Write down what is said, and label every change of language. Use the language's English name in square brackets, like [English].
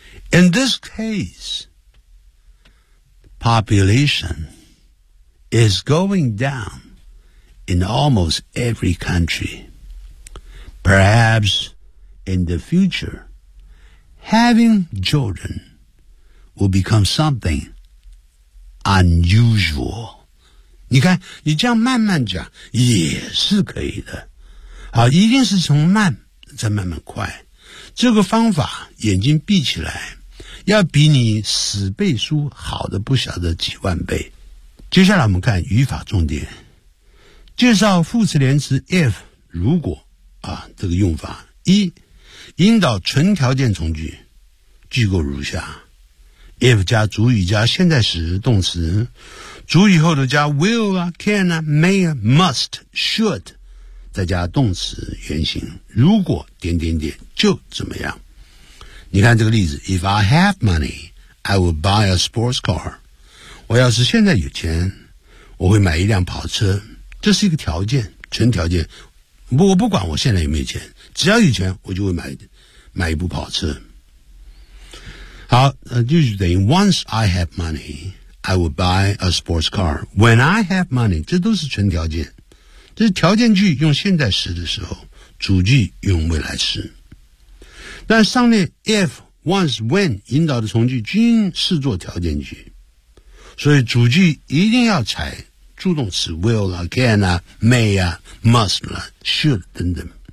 [English] In this case, population is going down in almost every country. Perhaps in the future, having children will become something unusual. [Chinese] 你看，你这样慢慢讲也是可以的。好，一定是从慢再慢慢快。这个方法，眼睛闭起来，要比你死背书好的不晓得几万倍。接下来我们看语法重点，介绍副词连词 if 如果啊这个用法。一，引导纯条件从句，句构如下 ：if 加主语加现在时动词，主语后头加 [English] will 啊、can 啊、may 啊、must、should， [Chinese] 再加动词原形，如果点点点就怎么样。你看这个例子 ：if I have money, I will buy a sports car。我要是现在有钱，我会买一辆跑车。这是一个条件，纯条件。我不管我现在有没有钱，只要有钱，我就会买一部跑车。好，就是等于 [English] once I have money, I will buy a sports car. When I have money, [Chinese] 这都是纯条件。这是条件句用现在时的时候，主句用未来时。但上列 if, once, when 引导的从句均视作条件句。所以主句一定要采助动词 will 啊、can 啊、may 啊、must 啊、should 等等。